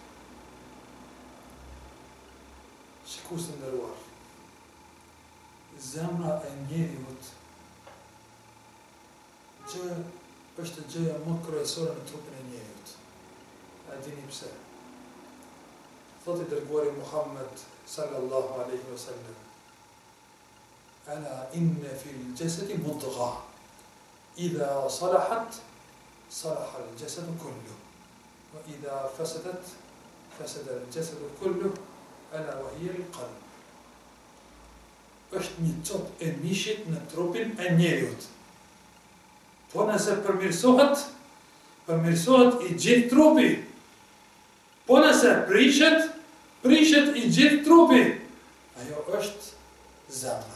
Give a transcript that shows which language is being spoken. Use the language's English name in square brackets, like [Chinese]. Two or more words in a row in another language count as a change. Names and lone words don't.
[Albanian] Shikus të ndëruar, zemra e njeriut që është gjëja më kryesore në trupin e njeriut. A dini pse? Thot i dërguari [Arabic] Muhammed صلى الله عليه وسلم ألا إن في الجسد مضغة إذا صلحت صلح الجسد كله وإذا فسدت فسد الجسد كله ألا وهي القلب. [Albanian] Është një copë e mishit në trupin e njeriut. Po nëse përmirësohet, përmirësohet i gjithë trupi. Po nëse prishet, prishet i gjithë trupi. Ajo është zemra.